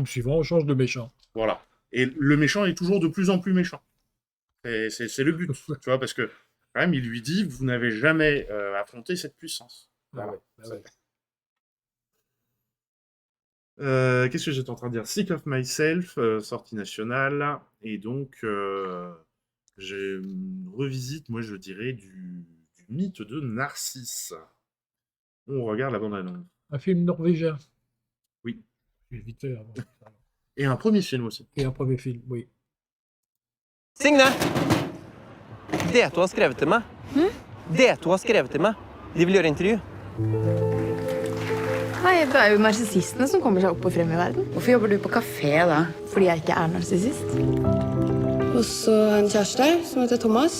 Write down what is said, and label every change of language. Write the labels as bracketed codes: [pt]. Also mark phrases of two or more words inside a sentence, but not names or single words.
[fr] films suivants, on change de méchant. Voilà. Et le méchant est toujours de plus en plus méchant. C'est le but, tu vois, parce que, quand même, il lui dit, vous n'avez jamais affronté cette puissance. Voilà. Qu'est-ce que j'étais en train de dire? Sick of Myself, sortie nationale, et donc j'ai une revisite, moi je dirais, du mythe de Narcisse. On regarde la bande-annonce. Un film norvégien. Oui. Vite fait avant. Et un premier film aussi. Et un premier film, oui. Signe! [no] Det du har skrevet til meg. Det du har skrevet til meg. De vil gjøre intervju. Hei, det er jo narsissistene som kommer seg opp og frem i verden. Hvorfor jobber du på kafé da? Fordi jeg ikke er narsissist. Og så en kjæreste som heter Thomas.